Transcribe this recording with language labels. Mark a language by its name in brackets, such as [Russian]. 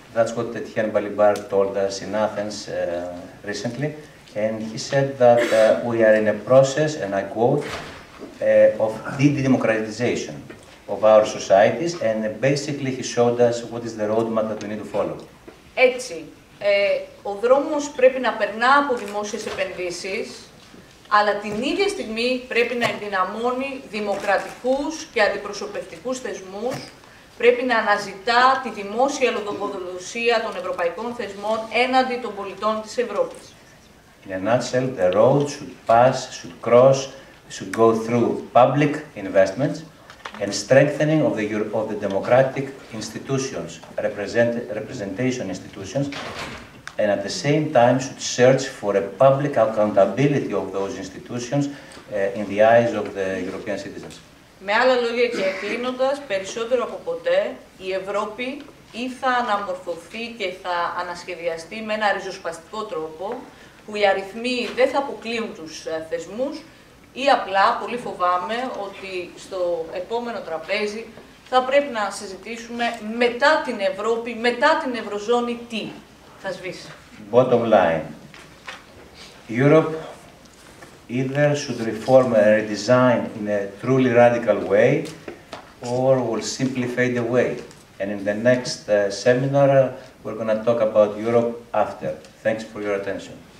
[English] That's what Etienne Balibar told us in Athens recently, and he said that we are in a process, and I quote, of de-democratization of our societies, and basically he showed us what is the roadmap that we need to follow. [Greek] Έτσι, ο δρόμος πρέπει να περνά από δημόσιες επενδύσεις, αλλά την ίδια στιγμή πρέπει να ενδυναμώνει δημοκρατικούς και αντιπροσωπευτικούς θεσμούς, πρέπει να αναζητά τη δημόσια λογοδοσία των ευρωπαϊκών θεσμών έναντι των πολιτών της Ευρώπης. [English] In a nutshell, the road should go through public investments and strengthening of the democratic institutions, representation institutions, and at the same time should search for a public accountability of those institutions in the eyes of the European citizens. [Greek] Με άλλα λόγια και κλείνοντας, περισσότερο από ποτέ η Ευρώπη ή θα αναμορφωθεί και θα ανασχεδιαστεί με ένα ριζοσπαστικό τρόπο, που οι αριθμοί δεν θα αποκλείουν τους θεσμούς, ή απλά, πολύ φοβάμαι, ότι στο επόμενο τραπέζι θα πρέπει να συζητήσουμε μετά την Ευρώπη, μετά την Ευρωζώνη, τι θα σβήσει. [English] Bottom line, Europe either should reform and redesign in a truly radical way, or will simply fade away. And in the next seminar, we're going to talk about Europe after. Thanks for your attention.